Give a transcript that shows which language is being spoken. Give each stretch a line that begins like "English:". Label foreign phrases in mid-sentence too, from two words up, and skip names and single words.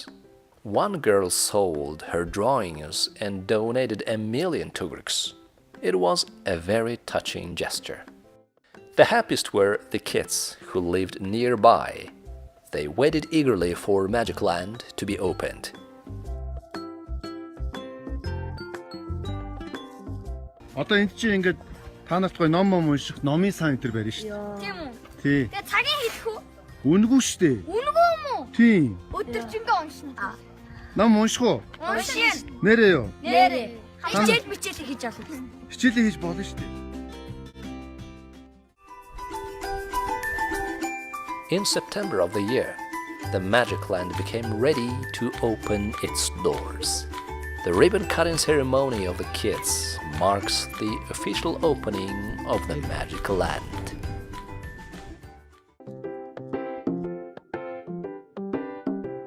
English: One girl sold her drawings and donated 1,000,000 tugruks. It was a very touching gesture. The happiest were the kids who lived nearby. They waited eagerly for Magic Land to be opened.
Mongolian: Одоо энд чинь ингээд та нарт гоё ном унших, номын сан энэ төр барина шүү дээ. Тийм үү? Тий. Тэгээ цагийн хэлэх үү? Үнэгүй шүү дээ. Үнэгүй юм уу? Тийм. Өдөржингөө уншина. Ном унших уу? Уншин. Нэрээ юу? Нэрээ. Хичээл мичээл хийж авах. Хичээлээ хийж болно шүү дээ.
English: In September of the year, the Magic Land became ready to open its doors. The ribbon-cutting ceremony of the kids marks the official opening of the Magic Land.